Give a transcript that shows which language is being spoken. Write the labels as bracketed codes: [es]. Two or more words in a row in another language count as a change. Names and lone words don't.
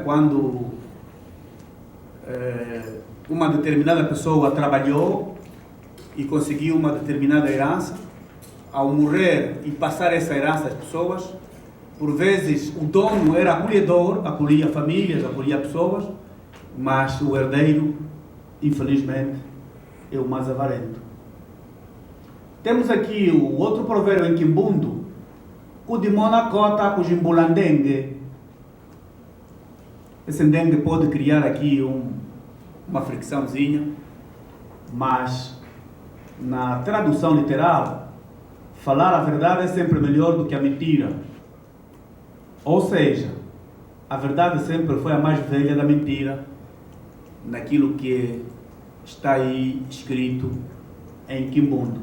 [pt] Quando uma determinada pessoa trabalhou e conseguiu uma determinada herança, ao morrer e passar essa herança às pessoas, por vezes o dono era acolhedor, acolhia famílias, acolhia pessoas, mas o herdeiro, infelizmente, é o mais avarento. Temos aqui o outro provérbio em quimbundo, [kmb] Kudimona kota kujimbulandengue. [pt] Esse dengue pode criar aqui uma fricçãozinha, mas na tradução literal, falar a verdade é sempre melhor do que a mentira. Ou seja, a verdade sempre foi a mais velha da mentira, naquilo que está aí escrito em quimbundo.